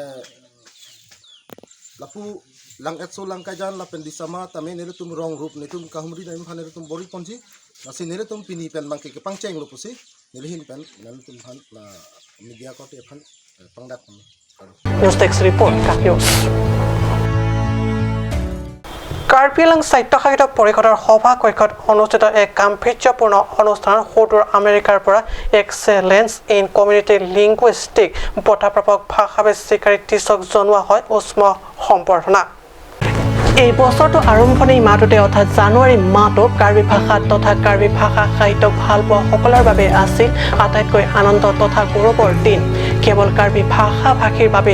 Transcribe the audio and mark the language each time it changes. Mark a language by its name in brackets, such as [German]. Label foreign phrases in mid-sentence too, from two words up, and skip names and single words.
[Karbi] lapu lang etso lang kajan la pendisama tame nelitum rong rup netum kahumri na imhan nelitum bori ponji nasi nelitum pini pen bangke ke pangcheng lo pusi nelihin pen nelitum han la media ko te phan pangdak [English] News Text Report [Assamese] Kak News কাৰ্বি আংলং সাহিত্য সাহিত্য পৰিষদৰ সভা কক্ষত অনুষ্ঠিত এক গাম্ভীৰ্যপূৰ্ণ অনুষ্ঠানত সুদূৰ আমেৰিকাৰ পৰা এক্সেলেন্স ইন কমিউনিটি লিংগুইষ্টিক বঁটা প্ৰাপক ভাষাবিদ স্বীকাৰী টিছক জনোৱা হয় উষ্ম সম্বৰ্ধনা এই বছৰটো আৰম্ভণি মাহটোতে অৰ্থাৎ জানুৱাৰী মাহটো কাৰ্বি ভাষা তথা কাৰ্বি ভাষা সাহিত্যক ভাল পোৱা সকলৰ বাবে আছিল আটাইতকৈ আনন্দ তথা গৌৰৱৰ দিন কেৱল কাৰ্বি ভাষা ভাষীৰ বাবেই